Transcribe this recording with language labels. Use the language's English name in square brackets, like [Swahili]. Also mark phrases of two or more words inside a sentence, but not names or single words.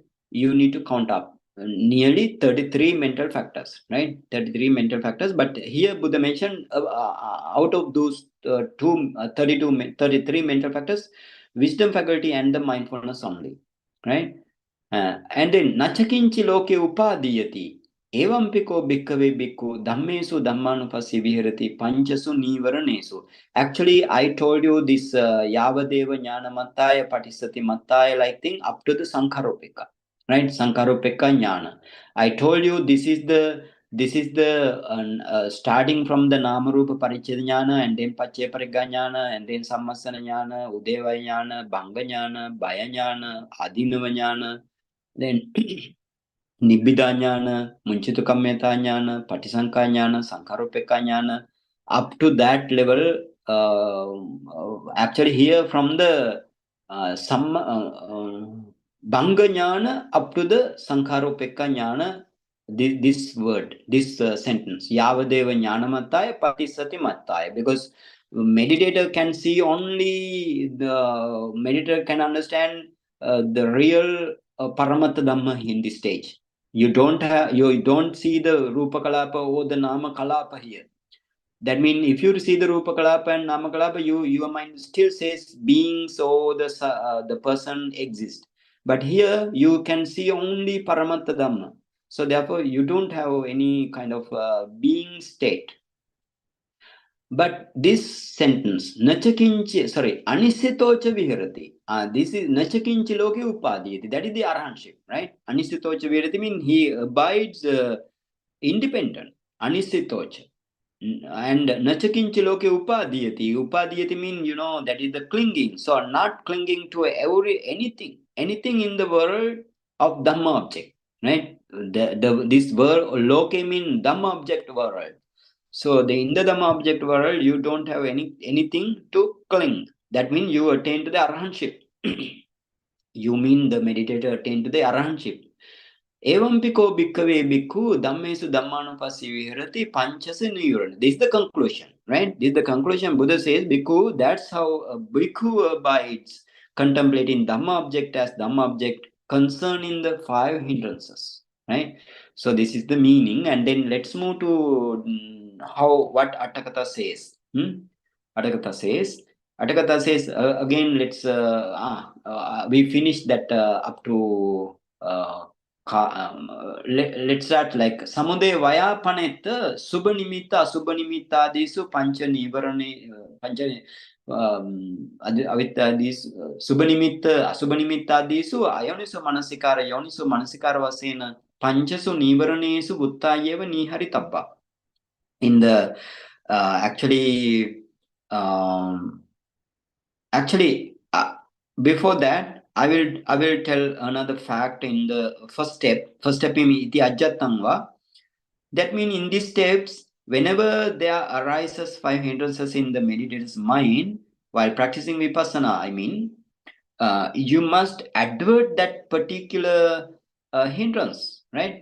[English] You need to count up nearly 33 mental factors, right? 33 mental factors. But here Buddha mentioned out of those 33 mental factors, wisdom faculty and the mindfulness only, right? And then [Pali] nachakinchi loke upadiyati evampiko bhikkave bhikkhu dhammesu dhammānupassi viharati panchasu nīvaraṇesu. [English] Actually, I told you this [Pali] yavadeva jnana mattaya patissati mattaya [English] like thing up to the sankharopeka, right? [Pali] Sankharopeka jnana. [English] I told you this is the starting from the [Pali] namarupa paricheda jnana, [English] and then [Pali] paccaya parigga jnana, [English] and then [Pali] sammasana jnana, udevaya jnana, bhanga jnana, bhaya jnana, adinava jnana, then Nibbida jnana, Munchitu Kammeta jnana, Patisanka jnana, Sankaropeka jnana, [English] up to that level. Actually, here from the [Pali] Bhanga jnana [English] up to the [Pali] Sankaropeka jnana, [English] this word, this sentence, [Pali] Yavadeva jnana mattaya, Patisati mattaya, [English] because meditator can see only the meditator can understand the real [Pali] Paramatta Dhamma [English] in this stage. You don't see the [Pali] Rupa Kalapa [English] or the [Pali] Nama Kalapa [English] here. That means if you see the [Pali] Rupa Kalapa [English] and [Pali] Nama Kalapa, [English] your mind still says beings or the person exists. But here you can see only [Pali] Paramatta Dhamma. [English] So therefore you don't have any kind of being state. But this sentence, [Pali] anisitocha viharati. [English] This is [Pali] nachakinchi loke upadiyati. [English] That is the arhanship, right? [Pali] Anisitocha viharati [English] means he abides independent. [Pali] Anisitocha. And nachakinchi loke upadiyati. [English] Upadiyati means, that is the clinging. So not clinging to anything in the world of Dhamma object, right? This word loke means Dhamma object world. So in the Dhamma object world, you don't have anything to cling. That means you attain to the arhanship. You mean the meditator attain to the arhanship. [Pali] Evampiko bhikkave bhikkhu dhammesu dhammānupassi viharati panchasa nīvaraṇa. [English] This is the conclusion, right? This is the conclusion. Buddha says, bhikkhu, that's how a bhikkhu abides, contemplating Dhamma object as Dhamma object, concerning the 5 hindrances, right? So this is the meaning. And then let's move to what Atthakatha says. Atthakatha says, again, let's we finished that up to let's start like [Pali] Samude Vaya Panetta Subha Nimitta Asubha Nimitta Disu Pancha Nivarane Pancha these Subha Nimitta Asubha Nimitta Disu Ayoniso Manasikara Yoniso Manasikara Vasena Panchasu Nivaranesu Buttayeva Nihari Tabba. [English] In the actually before that, I will tell another fact in the first step. First step is [Pali] iti ajjattam va. [English] That means in these steps, whenever there arises 5 hindrances in the meditator's mind while practicing vipassana, I mean, you must advert that particular hindrance, right?